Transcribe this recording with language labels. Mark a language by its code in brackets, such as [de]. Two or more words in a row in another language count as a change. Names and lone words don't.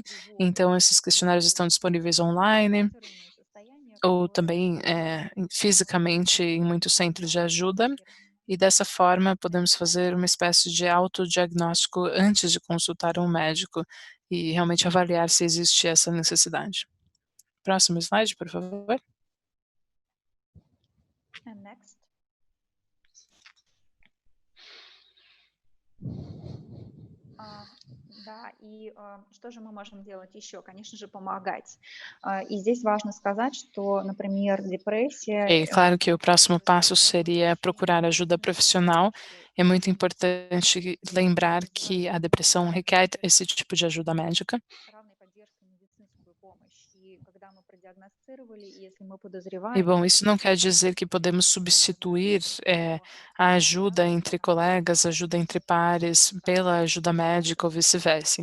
[pt] Então, esses questionários estão disponíveis online ou também fisicamente em muitos centros de ajuda. E dessa forma, podemos fazer uma espécie de autodiagnóstico antes de consultar um médico e realmente avaliar se existe essa necessidade. Próximo slide, por favor. [en] And next. [ru] Да, и что же мы можем делать еще? Конечно же, помогать. И здесь важно сказать, что, например, депрессия... [pt] É claro que o próximo passo seria procurar ajuda profissional. É muito importante lembrar que a depressão requer esse tipo de ajuda médica. E, bom, isso não quer dizer que podemos substituir a ajuda entre colegas, ajuda entre pares, pela ajuda médica ou vice-versa.